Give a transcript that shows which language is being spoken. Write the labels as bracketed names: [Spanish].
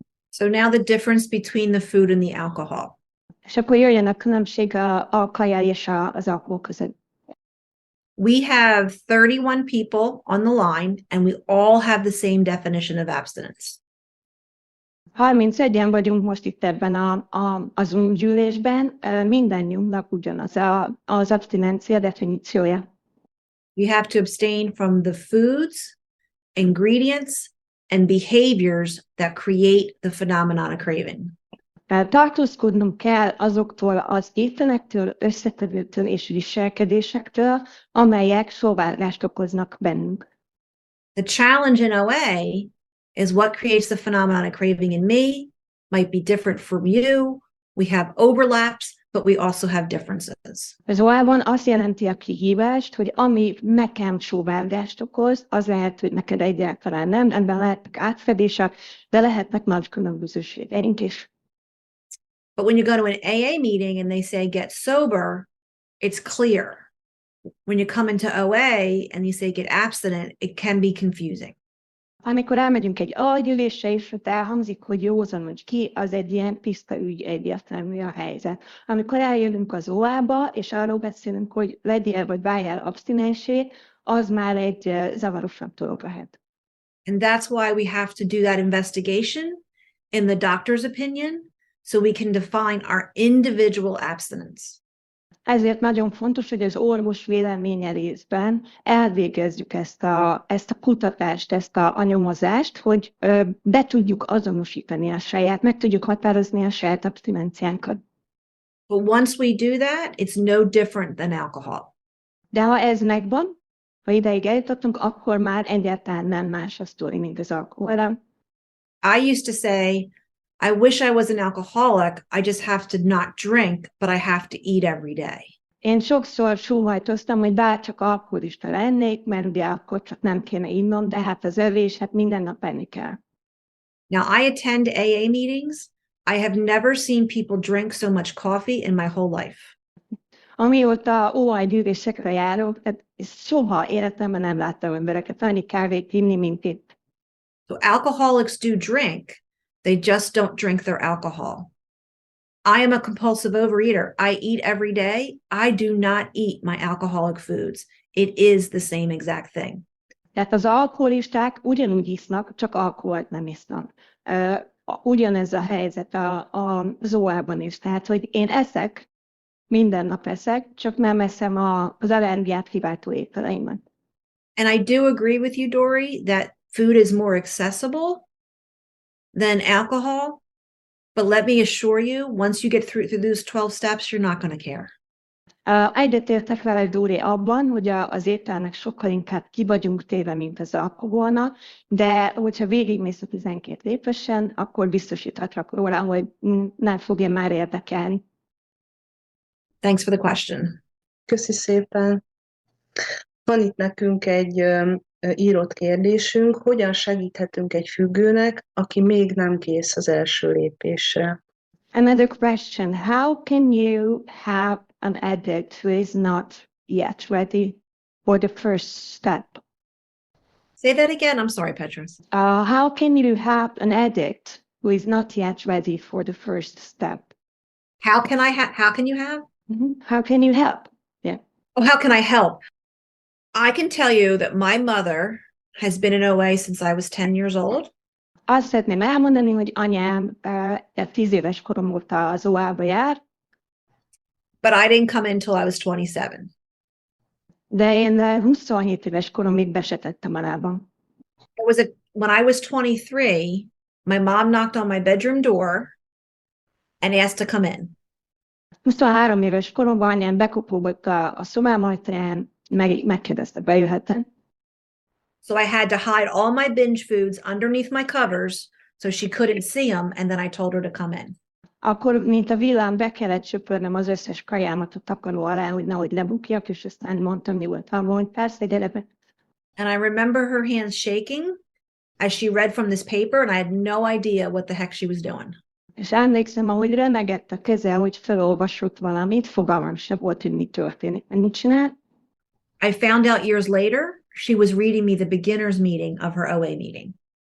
[English] So now the difference between the food and the alcohol. [Hungarian] És akkor jöjjön a különbség a kaja és az alkohol között. [English] We have 31 people on the line, and we all have the same definition of abstinence. [Hungarian] 31-en vagyunk most itt ebben az gyűlésben, mindannyiunknak ugyanaz az abstinencia definíciója. [English] You have to abstain from the foods, ingredients, and behaviors that create the phenomenon of craving. [Hungarian] Tartózkodnunk kell azoktól az ételektől, összetevőktől és viselkedésektől, amelyek sóvárgást okoznak bennünk. [English] The challenge in OA is what creates the phenomenon of craving in me might be different from you. We have overlaps, but we also have differences. [Hungarian] Az OA-ban azt jelenti a kihívást, hogy ami nekem sóvárgást okoz, az lehet, hogy neked egyáltalán nem, ebben lehetnek átfedések, de lehetnek nagy különbözőségeink is. [English] But when you go to an AA meeting and they say get sober, it's clear. When you come into OA and you say get abstinent, it can be confusing. [Hungarian] Amikor elmegyünk egy algyűlésre, és ott elhangzik, hogy józanodj ki, az egy ilyen tiszta ügy, egyértelmű a helyzet. Amikor eljövünk az OA-ba, és arról beszélünk, hogy legyél vagy váljál abstinensé, az már egy zavarosabb dolog lehet. [English] And that's why we have to do that investigation in the doctor's opinion, so we can define our individual abstinence. [Hungarian] Ezért nagyon fontos, hogy az orvos véleménye részben elvégezzük ezt a kutatást, ezt a nyomozást, hogy be tudjuk azonosítani meg tudjuk határozni a saját abstinenciánkat. [English] But once we do that, it's no different than alcohol. [Hungarian] De ha ez megvan, ha ideig eljutottunk, akkor már egyáltalán nem más a sztori, mint az alkoholra. [English] I used to say, I wish I was an alcoholic, I just have to not drink, but I have to eat every day. [Hungarian] Én sokszor sóhajtoztam, hogy bárcsak alkoholista lennék, mert ugye akkor csak nem kéne innom, de hát az evés, hát minden nap enni kell. [English] Now I attend AA meetings. I have never seen people drink so much coffee in my whole life. [Hungarian] Amióta OA gyűlésekre járok, tehát soha életemben nem láttam embereket annyi kávét inni, mint itt. [English] So alcoholics do drink. They just don't drink their alcohol. I am a compulsive overeater. I eat every day. I do not eat my alcoholic foods. It is the same exact thing. [Hungarian] Tehát az alkoholisták ugyanúgy isznak, csak alkoholt nem isznak. Ugyanez a helyzet az OA-ban is. Tehát, hogy én eszek, minden nap eszek, csak nem eszem az allergiát kiváltó ételeimet. [English] And I do agree with you, Dory, that food is more accessible than alcohol. But let me assure you, once you get through those 12 steps, you're not going to care. [Hungarian] Egyetértek vele, Dóri, abban, hogy az ételnek sokkal inkább ki vagyunk téve, mint az alkoholnak, de hogyha végigmész a 12 lépésen, akkor biztosíthatlak róla, hogy nem fogja már érdekelni. [English] Thanks for the question. [Hungarian] Köszi szépen. Van itt nekünk egy írott kérdésünk, hogyan segíthetünk egy függőnek, aki még nem kész az első lépésre? [English] Another question, how can you help an addict who is not yet ready for the first step? Say that again. I'm sorry, Petrus. How can you help an addict who is not yet ready for the first step? How can you have? How can you help? Yeah. Oh, how can I help? I can tell you that my mother has been in OA since I was 10 years old. [Hungarian] Azt szeretném elmondani, hogy anyám 10 éves korom óta az OA-ba jár. [English] But I didn't come in till I was 27. [Hungarian] De én 27 éves koromig be se tettem alába. [English] When I was 23, my mom knocked on my bedroom door and asked to come in. [Hungarian] 23 éves koromban anyám bekopogott a szobám ajtaján, megkérdezte, bejöhetem. [English] So I had to hide all my binge foods underneath my covers so she couldn't see them, and then I told her to come in. [Hungarian] Akkor, mint a villám, be kellett söpörnem az összes kajámat a takaró alá, hogy nehogy lebukjak, és aztán mondtam nyugodtan, hogy persze, gyere be. [English] And I remember her hands shaking as she read from this paper, and I had no idea what the heck she was doing. [Hungarian] És emlékszem, ahogy remegett a keze, hogy felolvasott valamit, fogalmam se volt, hogy mi történik. Mit csinál? [English] I found out years later, she was reading me the beginner's meeting of her OA meeting.